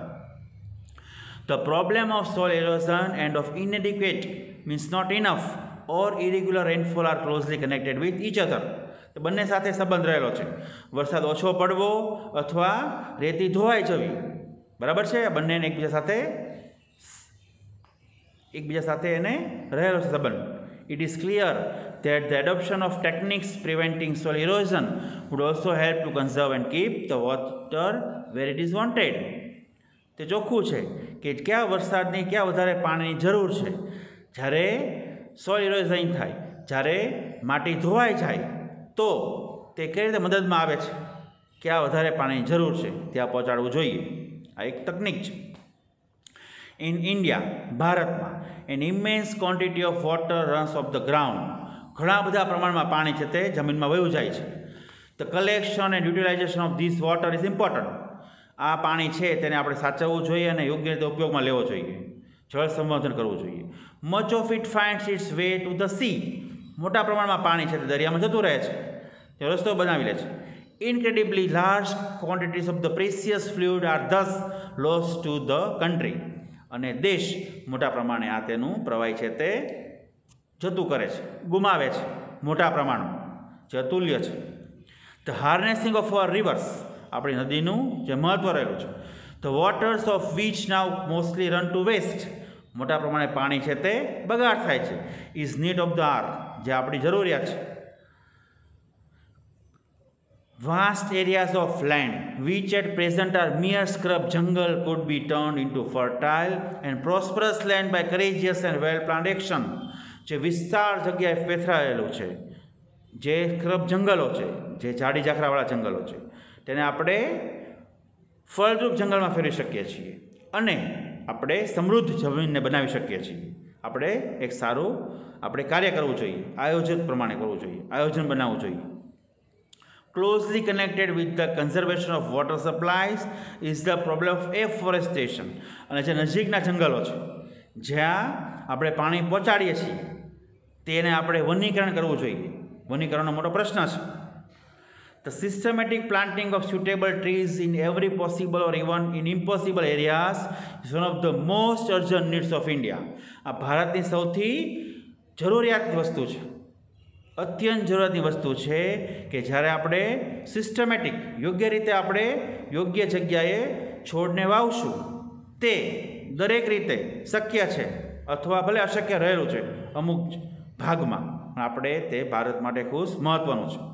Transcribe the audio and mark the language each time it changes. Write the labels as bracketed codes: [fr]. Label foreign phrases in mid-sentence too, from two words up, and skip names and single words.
[en] the problem of soil erosion and of inadequate means not enough or irregular rainfall are closely connected with each other. [gu] તો બંને સાથે સંબંધ રહેલો છે. વરસાદ ઓછો પડવો અથવા રેતી ધોવાઈ જવી, બરાબર છે, આ બંનેને એકબીજા સાથે એને રહેલો છે સંબંધ. [en] It is clear that the adoption of techniques preventing soil erosion would also help to conserve and keep the water where it is wanted. [gu] તે ચોખ્ખું છે કે ક્યાં વરસાદની ક્યાં વધારે પાણીની જરૂર છે. જ્યારે [en] soil erosion [gu] થાય, જ્યારે માટી ધોવાઈ જાય તો તે કઈ રીતે મદદમાં આવે છે, ક્યાં વધારે પાણીની જરૂર છે ત્યાં પહોંચાડવું જોઈએ. આ એક તકનિક છે. [en] In India, ભારતમાં an immense quantity of water runs off the ground. [gu] ઘણા બધા પ્રમાણમાં પાણી છે તે જમીનમાં વહી જાય છે. [en] The collection and utilization of this water is important. [gu] આ પાણી છે તેને આપણે સાચવવું જોઈએ અને યોગ્ય રીતે ઉપયોગમાં લેવો જોઈએ, જળ સંવર્ધન કરવું જોઈએ. [en] Much of it finds its way to the sea. [gu] મોટા પ્રમાણમાં પાણી છે તે દરિયામાં જતું રહે છે, તે રસ્તો બનાવી લે છે. [en] Incredibly large quantities of the precious fluid are thus lost to the country. [gu] અને દેશ મોટા પ્રમાણે આ તેનું પ્રવાહી છે તે જતું કરે છે, ગુમાવે છે મોટા પ્રમાણમાં, જે અતુલ્ય છે. [en] the harnessing of our rivers, [gu] આપણી નદીનું જે મહત્વ રહેલું છે. [en] the waters of which now mostly run to waste, [gu] મોટા પ્રમાણે પાણી છે તે બગાડ થાય છે. [en] is need of the earth, [gu] જે આપણી જરૂરિયાત છે. [en] Vast areas of land which at present are mere scrub jungle could be turned into fertile and prosperous land by courageous and well-planned action. [gu] જે વિસ્તાર જગ્યાએ પેથરાયેલું છે, જે સ્ક્રબ જંગલો છે, જે ઝાડી ઝાખરાવાળા જંગલો છે, તેને આપણે ફળદ્રુપ જંગલમાં ફેરવી શકીએ છીએ અને આપણે સમૃદ્ધ જમીનને બનાવી શકીએ છીએ. આપણે એક સારું આપણે કાર્ય કરવું જોઈએ, આયોજન પ્રમાણે કરવું જોઈએ, આયોજન બનાવવું જોઈએ. [en] Closely connected with the conservation of water supplies is the problem of afforestation. [gu] અને જે નજીકના જંગલો છે જ્યાં આપણે પાણી પહોંચાડીએ છીએ તેને આપણે વનીકરણ કરવું જોઈએ. વનીકરણનો મોટો પ્રશ્ન છે. [en] The systematic planting of suitable trees in every possible or even in impossible areas is one of the most urgent needs of India. [gu] આ ભારતની સૌથી જરૂરિયાતની વસ્તુ છે, અત્યંત જરૂરિયાતની વસ્તુ છે કે જ્યારે આપણે સિસ્ટમેટિક યોગ્ય રીતે આપણે યોગ્ય જગ્યાએ છોડને વાવશું તે દરેક રીતે શક્ય છે અથવા ભલે અશક્ય રહેલું છે અમુક ભાગમાં, આપણે તે ભારત માટે ખૂબ મહત્ત્વનું છે.